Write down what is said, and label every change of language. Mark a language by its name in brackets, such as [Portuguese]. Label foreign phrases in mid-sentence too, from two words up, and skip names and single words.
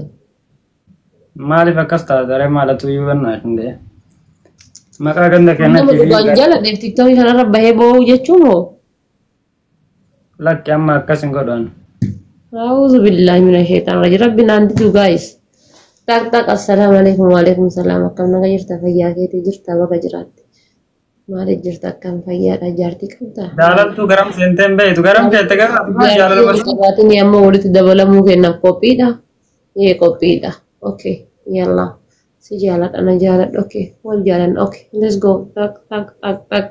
[Oromo] Maaliif akkas taatare maalatu iyyuu bannaa hundee? Maqaa ganda kennatti. Nama dhugaan jaaladheef tiktookii kanarra bahee boo'uu jechuun hoo? Lakki amma akkas hin godhan. [Arabic] أعوذ بالله من الشيطان [Oromo] rajii rabbi naan didu gaayis. Tak [Arabic] السلام عليكم وعليكم السلام [Oromo] akkam naga jirta fayyaa keetii jirta baga jiraatte maaliif jirta akkam fayyaadha jaartii qabda Jaalaltu garam seenteen beeytu garam jeette gara jaalala barsiisa. qabaatin amma walitti dabalamuu kennaaf qophiidha qophiidha okay yalla si jaaladha na jaaladha okay wal jaaladha okay [English] let's go [Oromo] tak